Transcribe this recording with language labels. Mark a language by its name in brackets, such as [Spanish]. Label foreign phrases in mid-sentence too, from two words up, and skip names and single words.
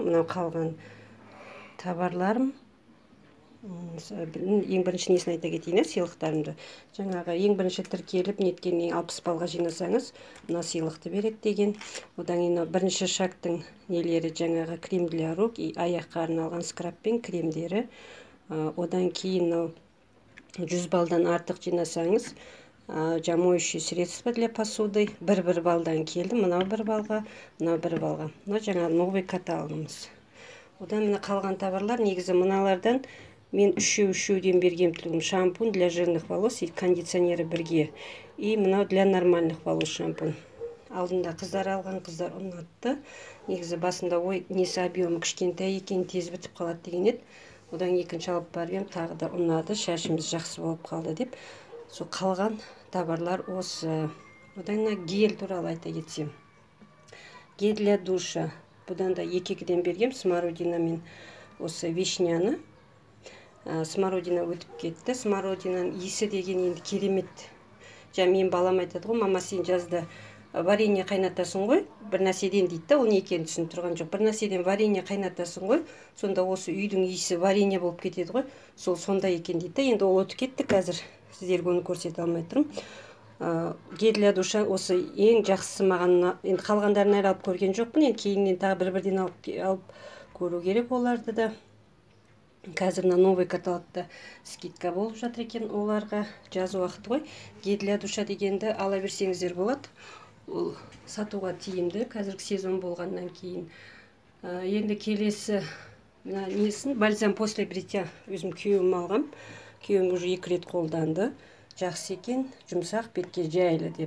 [Kazakh] Мынау қалған товарларым. Ең бірінші несін айта кетейін, сыйлықтарымды. Жаңағы ең бірінші тіркеліп, неткеннен 60 балға жинасаңыз, мына сыйлықты береді деген. Одан кейін бірінші шагтың нелері жаңағы [Russian] крем для рук, [Kazakh] аяққа арналған скраб пен кремдері. Одан кейін 100 балдан артық жинасаңыз, [Russian] моющее средство для посуды. [Kazakh] Бір балдан келді, мынау 1 балға, мынау 1 балға. Мынау жаңа новый каталогымыз. Одан мына қалған товарлар, негізі мыналардан мен үшеуден бергем түлігім. [Russian] Шампунь для жирных волос и [Kazakh] кондиционері бірге. [Russian] И мынау для нормальных волос шампунь. [Kazakh] Алдында қыздар алған, қыздар ұнатты. Негізі басында ой, несі объемы кішкентай екен, тез бітіп қалады деген еді. Одан екінші алып барып ем, тағы да ұнады, шашымыз жақсы болып қалды деп. Сол қалған товарлар осы. Одан гель туралы айта кетсем. [Russian] Гель для душа. [Kazakh] Бұдан да екі-екіден бергем, смородина мен осы вишняны. Смородина өтіп кетті. Смородинаның иісі деген енді керемет. Мен балам айтады ғой, мама сен жазда варенье қайнатасың ғой, бір нәрседен дейді, ол не екенін түсініп тұрған жоқ. Бір нәрседен варенье қайнатасың ғой, сонда осы үйдің иісі варенье болып кетеді ғой, сол сонда екен дейді. Енді ол өтіп кетті, қазір сіздерге оны көрсете алмай тұрмын. [Russian] Гель для душа [Kazakh] осы ең жақсысы маған. Енді қалғандарын әлі алып көрген жоқпын, енді кейіннен тағы бір-бірден алып көру керек оларды да. Қазір новый каталогта скидка болып жатыр екен, оларға жазу уақыты ғой. [Russian] Гель для душа [Kazakh] дегенді ала берсеңіздер болады. Ол сатуға тиімді, қазіргі сезон болғаннан кейін. Енді келесі несін, [Russian] бальзам после бритья [Kazakh] өзім күйеуім алғам. Күйеуім уже 2 рет қолданды. Жақсы екен, жұмсақ, бетке жайлы деп.